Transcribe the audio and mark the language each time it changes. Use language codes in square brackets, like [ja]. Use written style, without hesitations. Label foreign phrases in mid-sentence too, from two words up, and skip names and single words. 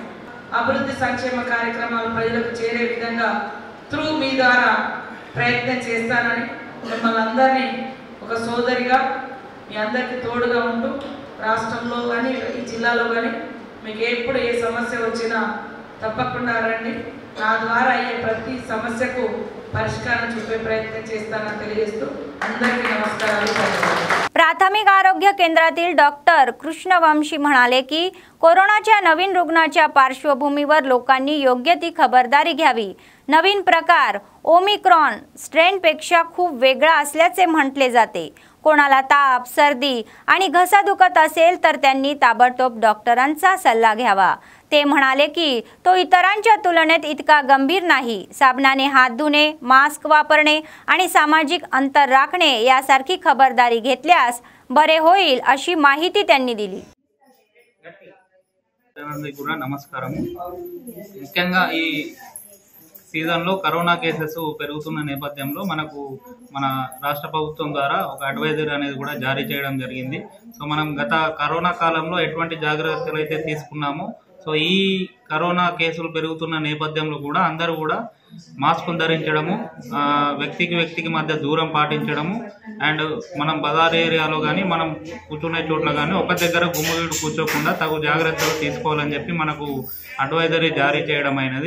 [te] అభివృద్ధి సంక్షేమ కార్యక్రమాలు ప్రజలకు చేరే విధంగా మీ ద్వారా ప్రయత్నం చేస్తానని మిమ్మల్ని అందరినీ ఒక సోదరిగా మీ అందరికీ తోడుగా ఉంటూ రాష్ట్రంలో కానీ ఈ జిల్లాలో కానీ మీకు ఎప్పుడు ఏ సమస్య వచ్చినా తప్పకుండా రండి. నా ద్వారా అయ్యే ప్రతి సమస్యకు పరిష్కారం చూపే प्रयत्न చేస్తానని తెలియజేస్తూ అందరికీ నమస్కారాలు. [mr] प्राथमिक आरोग्य केंद्रातील डॉक्टर कृष्णवंशी म्हणाले की कोरोनाच्या नवीन रुग्णाच्या पार्श्वभूमीवर लोकांनी योग्य ती खबरदारी घ्यावी. नवीन प्रकार ओमिक्रॉन स्ट्रेनपेक्षा खूप वेगळा असल्याचे म्हटले जाते. कोणाला ताप, सर्दी आणि घसा दुखत असेल तर त्यांनी ताबडतोब डॉक्टरांचा सल्ला घ्यावा. ते म्हणाले की तो इतरांच्या तुलनेत इतका गंभीर नाही. साबणाने हात धुणे, मास्क वापरणे आणि सामाजिक अंतर राखणे यासारखी खबरदारी घेतल्यास बरे होईल अशी माहिती त्यांनी दिली. [te] నమస్కారం. ముఖ్యంగా ఈ సీజన్లో కరోనా కేసెస్ పెరుగుతున్న నేపథ్యంలో మనకు మన రాష్ట్ర ప్రభుత్వం ద్వారా ఒక అడ్వైజరీ అనేది కూడా జారీ చేయడం జరిగింది. సో మనం గత కరోనా కాలంలో ఎటువంటి జాగ్రత్తలు అయితే తీసుకున్నామో సో ఈ కరోనా కేసులు పెరుగుతున్న నేపథ్యంలో కూడా అందరూ కూడా మాస్కులు ధరించడము, వ్యక్తికి మధ్య దూరం పాటించడము అండ్ మనం బజార్ ఏరియాలో కానీ మనం కూర్చునే చోట్ల కానీ ఒక దగ్గర గుమ్ముగీడు కూర్చోకుండా తగు జాగ్రత్తలు తీసుకోవాలని చెప్పి మనకు అడ్వైజరీ జారీ చేయడం అయినది.